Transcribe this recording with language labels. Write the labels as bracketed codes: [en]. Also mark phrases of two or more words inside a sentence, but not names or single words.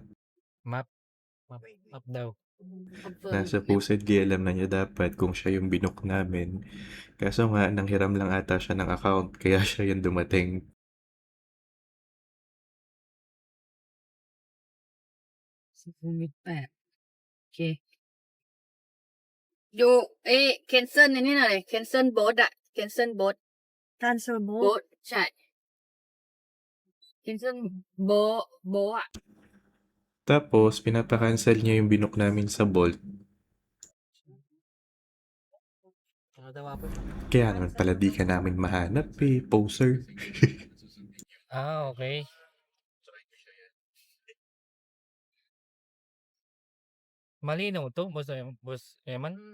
[tl] Map daw. Na supposedly alam na niya dapat kung siya yung binook namin. Kaso nga, nanghiram lang ata siya ng account, kaya siya yung dumating. Submit pa. [th] Okay.อยู่cancel ในนี่หน่อย [en] cancel bot [th] อะ [en] cancel bot [tl] Cancel mo? [th] bot ใช่ [en] cancel bot [th] อะ [tl] Tapos, pinapakancel niya yung binook namin sa Bolt. Kaya naman pala di ka namin mahanap eh, poser. Ah, okay. Malinaw to, boss Eman.